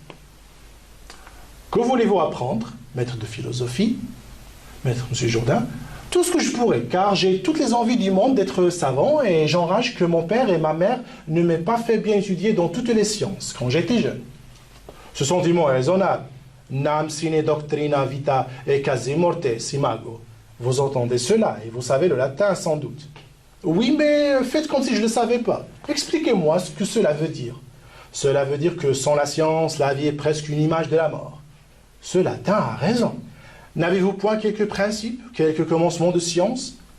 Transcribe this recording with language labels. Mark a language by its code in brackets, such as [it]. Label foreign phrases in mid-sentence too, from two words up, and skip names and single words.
[fr] Que voulez-vous apprendre, maître de philosophie, maître M. Jourdain? Tout ce que je pourrais, car j'ai toutes les envies du monde d'être savant et j'enrage que mon père et ma mère ne m'aient pas fait bien étudier dans toutes les sciences quand j'étais jeune. Ce sentiment est raisonnable. [la] Nam sine doctrina vita et quasi morte imago. [fr] Vous entendez cela et vous savez le latin sans doute. Oui, mais faites comme si je ne le savais pas. Expliquez-moi ce que cela veut dire. Cela veut dire que sans la science, la vie est presque une image de la mort. Ce latin a raison. N'avez-vous point quelques principes, quelques commencements de science?